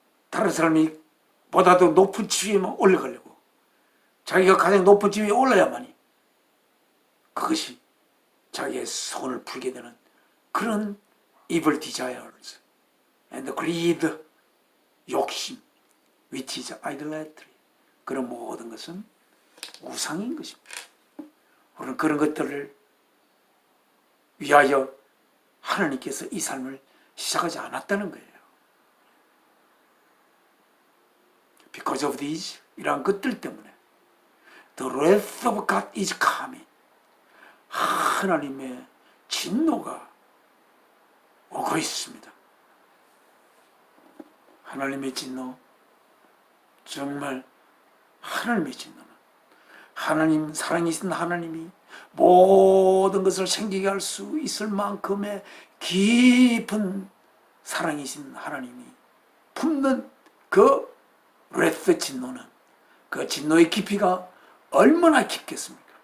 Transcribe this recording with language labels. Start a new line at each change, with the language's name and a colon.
Korean: 다른 사람이 보다도 높은 지위에만 올라가려고, 자기가 가장 높은 지위에 올라야만이 그것이 자기의 손을 풀게 되는 그런
English: evil desires and greed,
Korean: 욕심,
English: which is idolatry,
Korean: 그런 모든 것은 우상인 것입니다. 우리는 그런 것들을 위하여 하나님께서 이 삶을 시작하지 않았다는 거예요.
English: Because of these,
Korean: 이러한 것들 때문에
English: the wrath of God is coming,
Korean: 하나님의 진노가 오고 있습니다. 하나님의 진노, 정말 하나님의 진노는, 하나님, 사랑이신 하나님이 모든 것을 생기게 할 수 있을 만큼의 깊은 사랑이신 하나님이 품는 그 wrath 진노는, 그 진노의 깊이가 얼마나 깊겠습니까?